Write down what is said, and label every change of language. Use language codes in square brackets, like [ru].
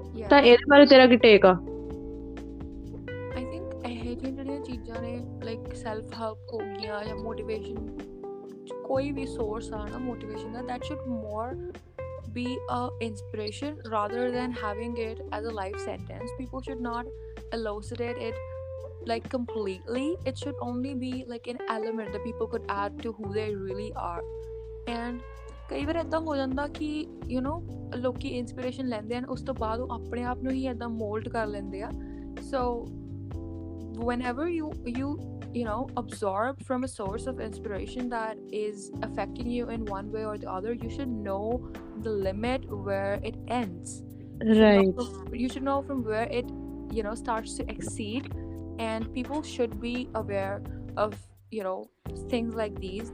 [pa] ਤਾਂ ਇਹਦੇ ਬਾਰੇ ਤੇਰਾ ਕੀ ਟੇਕ ਆ? ਆਈ ਥਿੰਕ ਇਹ ਜਿਹੜੀਆਂ ਚੀਜ਼ਾਂ ਨੇ ਲਾਈਕ ਸੈਲਫ ਹੈਲਪ ਹੋ ਗਈਆਂ ਜਾਂ ਮੋਟੀਵੇਸ਼ਨ, ਕੋਈ ਵੀ ਸੋਰਸ ਆ ਨਾ motivation ਦਾ, [en] that should more be a inspiration rather than having it as a life sentence. People should not elucidate it like completely. It should only be like an element that people could add to who they really are. [pa] And ਕਈ ਵਾਰ ਇੱਦਾਂ ਹੋ ਜਾਂਦਾ ਕਿ you know ਲੋਕੀ inspiration ਲੈਂਦੇ ਹਨ, ਉਸ ਤੋਂ ਬਾਅਦ ਉਹ ਆਪਣੇ ਆਪ ਨੂੰ ਹੀ ਇੱਦਾਂ ਮੋਲਡ ਕਰ ਲੈਂਦੇ ਆ। [en] So whenever you know absorb from a source of inspiration that is affecting you in one way or the other, you should know the limit where it ends. Right. You should know from where it starts to exceed, and people should be aware of things like these.